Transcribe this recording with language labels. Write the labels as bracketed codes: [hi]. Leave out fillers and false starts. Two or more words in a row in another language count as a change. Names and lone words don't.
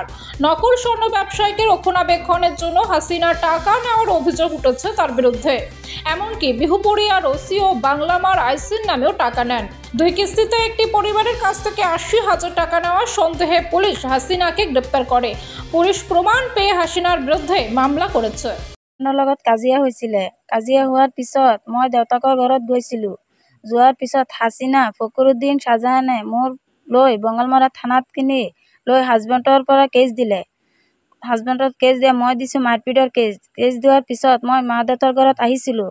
[bn] নকল স্বর্ণ ব্যবসায়ীকে রক্ষণাবেক্ষণের জন্য হাসিনা টাকা নেওয়ার অভিযোগ উঠেছে তার বিরুদ্ধে। এমনকি বিহুপুরিয়ার ওসি ও বাংলামার আইসির নামেও টাকা নেন। দুই কিস্তিতে একটি পরিবারের কাছ থেকে ৮০,০০০ টাকা নেওয়ার সন্দেহে পুলিশ হাসিনাকে গ্রেপ্তার করে। পুলিশ প্ৰমাণ পেয়ে হাসিনাৰ বিৰুদ্ধে মামলা করেছে। [as] লগত কাজিয়া হৈছিলে। কাজিয়া হোৱাৰ পিছত মই দেউতাকৰ ঘৰত গৈছিলোঁ। যোৱাৰ পিছত হাসিনা, ফকৰুদ্দিন, শাহজাহানে মোৰ লৈ বঙালমৰা থানাত কিনি লৈ হাজবেণ্ডৰ পৰা কেছ দিলে। হাজবেণ্ডত কেছ দিয়ে, মই দিছোঁ মাৰপিটৰ কেছ। কেছ দিয়াৰ পিছত মই মা দেউতাৰ ঘৰত আহিছিলোঁ।